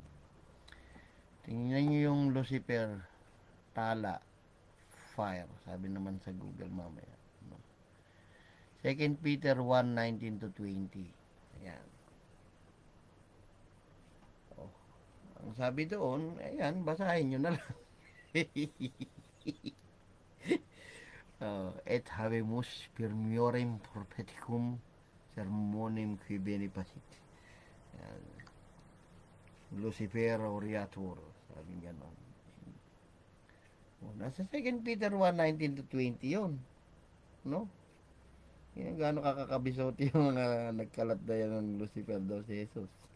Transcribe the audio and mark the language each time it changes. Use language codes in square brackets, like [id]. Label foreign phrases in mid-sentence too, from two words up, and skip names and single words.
[tl] Tingnan nyo yung Lucifer, tala, fire. Sabi naman sa Google mamaya. No? 2 Peter 1:19 to 20. Ayan. Oh. Ang sabi doon, ayan, basahin nyo na lang. [la] Et habemus firmiorem propheticum sermonem qui bene pasit. [tl] Lucifer Oriator, sabi nga nun. Nasa 2 Peter 1:19 to 20 yun, no? Yan, gaano kakakabisote yung mga nagkalat na yan ng Lucifer daw si Jesus.